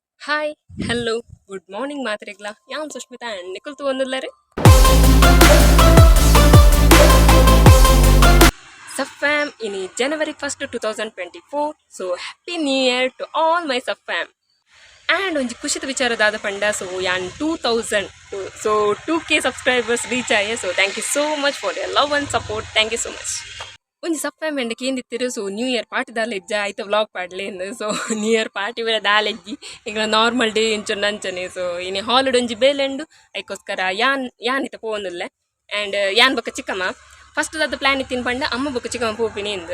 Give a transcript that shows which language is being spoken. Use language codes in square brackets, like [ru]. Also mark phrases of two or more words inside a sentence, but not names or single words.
[en] Hi, hello, good morning [tcy] ಮಾತ್ರೆಗ್ಲ ಯಾನ್ ಸುಷ್ಮಿತಾ ಆ್ಯಂಡ್ ನಿಖಿಲ್ ತಗೊಂಡಿಲ್ಲರೆ ಸಫ್ಯಾಮ್ ಇನಿ ಜನವರಿ 1st 2024. [en] So happy new year to all my safyam. [tcy] ಆ್ಯಂಡ್ ಒಂಜಿ ಖುಷಿದ ವಿಚಾರದಾದ ಪಂಡ ಸೊ ಯಾನ್ 2000 ಸೊ 2K [en] subscribers reach [tcy] ಆಯೆ. [en] So thank you so much for your love and support. Thank you so much. [tcy] ಒಂಜಿ ಸಫ್ಯಾಮ್ ಎಂಡಕ್ಕೆ ಏನಿತ್ತಿರು ಸೊ [en] new year party [tcy] ದಾಲೆಜ್ಜ ಐತೆ ವ್ಲಾಗ್ ಪಾಡ್ಲೆ ಎಂದು. ಸೊ [en] new year party [tcy] ಬೇರೆ ದಾಲೆಜ್ಜಿ ಈಗ [en] normal day [tcy] ಇಂಚು ನಂಚನೆ. ಸೊ ಇನಿ ಹಾಲಿಡ್ ಒಂಜಿ ಬೇಲೆಂಡು ಐಕೋಸ್ಕರ ಯಾನ್ ಇತ್ತ ಪೋನುಲ್ಲೆ. ಆ್ಯಂಡ್ ಯಾನ್ ಬೊಕ್ಕ ಚಿಕ್ಕಮ್ಮ ಫಸ್ಟ್ ದಾದ ಪ್ಲ್ಯಾನ್ ಇತ್ತಿನ ಪಂಡ ಅಮ್ಮ ಬೊಕ್ಕ ಚಿಕ್ಕಮ್ಮ ಪೋಪಿನಿ ಇಂದು.